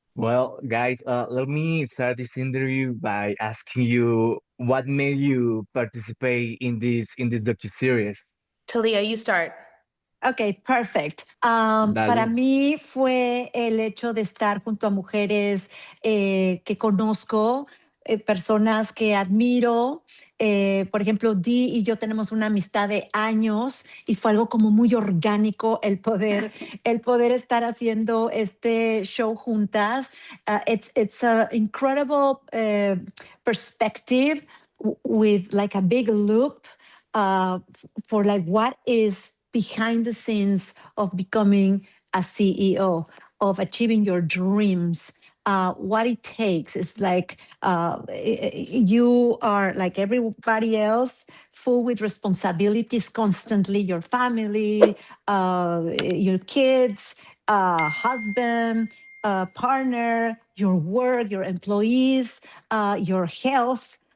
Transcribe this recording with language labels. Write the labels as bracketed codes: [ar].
[en] Well, guys, let me start this interview by asking you what made you participate in this docuseries. Thalía, you start. Ok, perfect. [es] Para Dale. mí fue el hecho de estar junto a mujeres que conozco, personas que admiro. Por ejemplo, Di y yo tenemos una amistad de años y fue algo como muy orgánico el poder estar haciendo este show juntas. [en] It's an incredible perspective with like a big loop for like what is behind the scenes of becoming a CEO, of achieving your dreams. What it takes is like you are like everybody else, full with responsibilities constantly, your family, your kids, husband, partner, your work, your employees, your health.